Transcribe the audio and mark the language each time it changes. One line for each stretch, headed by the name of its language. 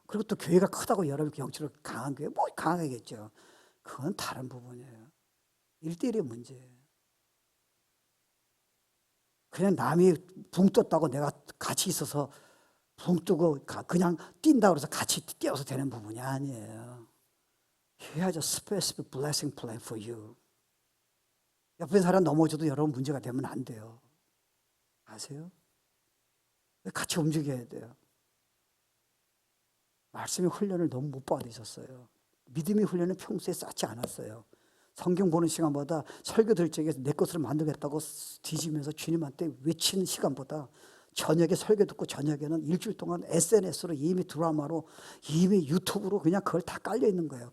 Korean: 그리고 또 교회가 크다고 여러분 영적으로 강한 교회 뭐 강하겠죠. 그건 다른 부분이에요. 1대1의 문제예요. 그냥 남이 붕 떴다고 내가 같이 있어서 붕 뜨고 그냥 뛴다고 해서 같이 뛰어서 되는 부분이 아니에요.
English: He has a specific blessing plan for you.
Korean: 옆에 사람 넘어져도 여러분 문제가 되면 안 돼요. 아세요? 같이 움직여야 돼요. 말씀의 훈련을 너무 못 받으셨어요. 믿음의 훈련은 평소에 쌓지 않았어요. 성경 보는 시간보다 설교 들 적에 내 것으로 만들겠다고 뒤지면서 주님한테 외치는 시간보다 저녁에 설교 듣고 저녁에는 일주일 동안 SNS로 이미 드라마로 이미 유튜브로 그냥 그걸 다 깔려 있는 거예요.